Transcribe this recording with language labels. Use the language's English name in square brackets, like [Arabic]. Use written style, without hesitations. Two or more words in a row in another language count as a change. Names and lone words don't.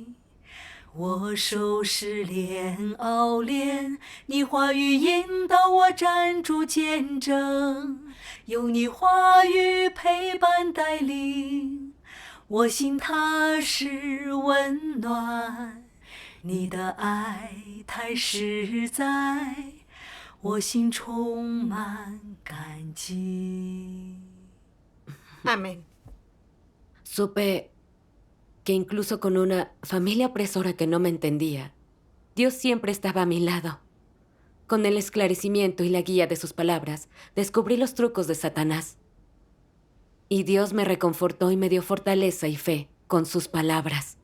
[Chinese] 我受试炼熬炼，你话语引导我站住见证，有你话语陪伴带领，我心踏实温暖，你的爱太实在，我心充满感激。 [Spanish] Amén. Supe que incluso con una familia opresora que no me entendía, Dios siempre estaba a mi lado. Con el esclarecimiento y la guía de sus palabras, descubrí los trucos de Satanás. Y Dios me reconfortó y me dio fortaleza y fe con sus palabras.